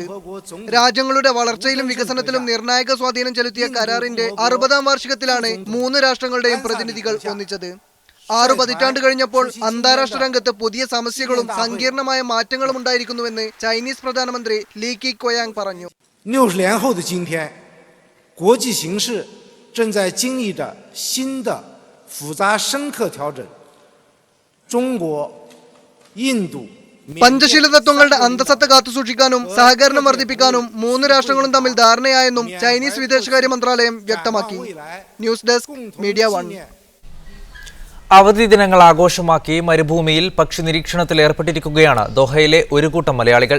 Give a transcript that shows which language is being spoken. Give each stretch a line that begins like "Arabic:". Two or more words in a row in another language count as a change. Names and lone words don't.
Malayalam: രാജ്യങ്ങളുടെ വളർച്ചയിലും വികസനത്തിലും നിർണായക സ്വാധീനം ചെലുത്തിയ കരാറിന്റെ 60ാം വാർഷികത്തിലാണ് 3 രാഷ്ട്രങ്ങളുടെയും പ്രതിനിധികൾ ഒന്നിച്ചത്. 6 പതിറ്റാണ്ട് കഴിഞ്ഞപ്പോൾ അന്താരാഷ്ട്ര രംഗത്ത് പുതിയ സമസ്യകളും സങ്കീർണമായ മാറ്റങ്ങളും ഉണ്ടായിരിക്കുന്നുവെന്ന് ചൈനീസ് പ്രധാനമന്ത്രി ലീ ക്വിയാങ് പറഞ്ഞു.
Chinese: 60 年后的今天，国际形势正在经历着新的复杂深刻调整。中国、印度、
Malayalam: പഞ്ചശീല തത്വങ്ങളുടെ അന്തസത്ത കാത്തുസൂക്ഷിക്കാനും സഹകരണം വർദ്ധിപ്പിക്കാനും 3 രാഷ്ട്രങ്ങളും തമ്മിൽ ധാരണയായെന്നും ചൈനീസ് വിദേശകാര്യ മന്ത്രാലയം വ്യക്തമാക്കി.
English: news desk മീഡിയ 1.
Malayalam: അവധി ദിനങ്ങൾ ആഘോഷമാക്കി മരുഭൂമിയിൽ പക്ഷി നിരീക്ഷണത്തിൽ ഏർപ്പെട്ടിരിക്കുകയാണ് ദോഹയിലെ ഒരു കൂട്ടം മലയാളികൾ.